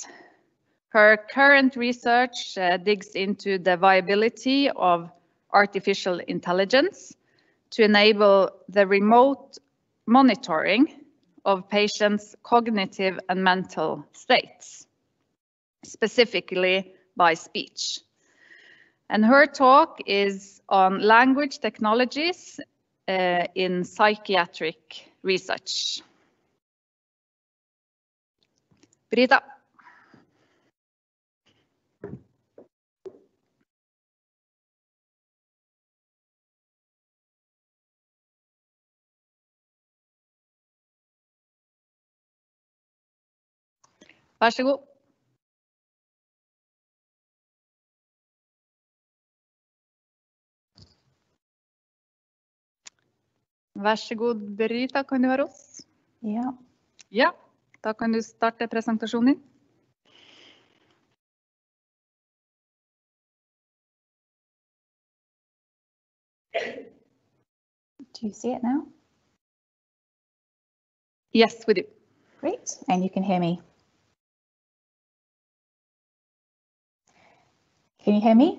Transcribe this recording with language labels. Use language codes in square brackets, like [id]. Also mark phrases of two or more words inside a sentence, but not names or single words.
[en] Her current research digs into the viability of artificial intelligence to enable the remote monitoring of patients' cognitive and mental states, specifically by speech. And her talk is on language technologies in psychiatric research. [no] Britta. Vær så god. Vær så god, Britta, kan du høre oss? Ja. Ja, da kan du starte presentasjonen din. [en] Do you see it now? Yes, we do. Great, and you can hear me. Can you hear me?